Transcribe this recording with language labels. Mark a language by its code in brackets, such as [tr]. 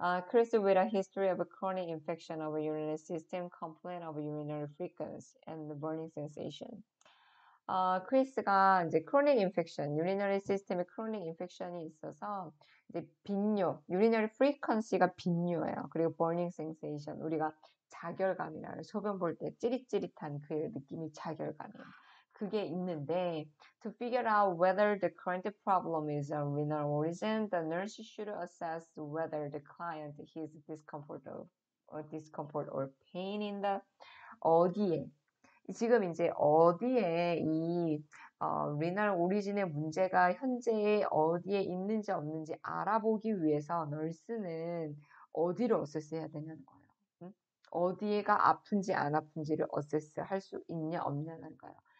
[en] Chris with a history of a chronic infection of a urinary system, complaint of urinary frequency and burning sensation. [ko] 크리스가 이제 chronic infection, urinary system에 chronic infection이 있어서 이제 빈뇨, urinary frequency가 빈뇨예요. 그리고 burning sensation, 우리가 자결감이라는 소변 볼 때 찌릿찌릿한 그 느낌이 자결감이에요. 그게 있는데 [en] to figure out whether the current problem is a renal origin, the nurse should assess whether the client has discomfort or pain in the [ko] 어디에 지금 이제 어디에 이 리널 오리진의 문제가 현재 어디에 있는지 없는지 알아보기 위해서 널스는 어디를 어세스해야 되냐는 거예요. 응? 어디가 아픈지 안 아픈지를 어세스 할 수 있냐 없냐는 거예요.